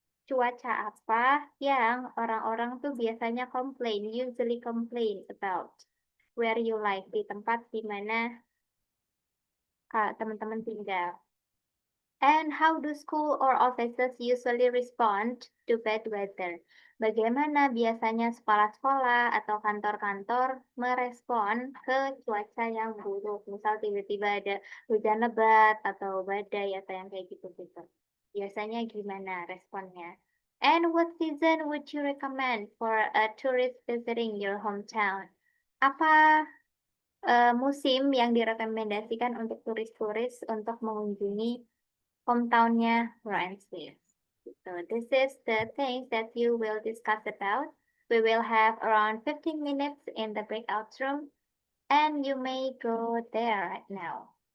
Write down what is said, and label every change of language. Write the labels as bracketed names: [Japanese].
[Indonesian] Cuaca apa yang orang-orang tuh biasanya [English] usually complain about where you live, [Indonesian] di tempat di mana teman-teman tinggal. [English] And how do school or offices usually respond to bad weather? [Indonesian] Bagaimana biasanya sekolah-sekolah atau kantor-kantor merespon ke cuaca yang buruk? Misal tiba-tiba ada hujan lebat atau badai atau yang kayak gitu-gitu. Biasanya gimana responnya? [English] And what season would you recommend for a tourist visiting your hometown? [Indonesian] Apa musim yang direkomendasikan untuk turis-turis untuk mengunjungi hometownnya Rhineland? [English] So this is the things that you will discuss about. We will have around 15 minutes in the breakout room, and you may go there right now.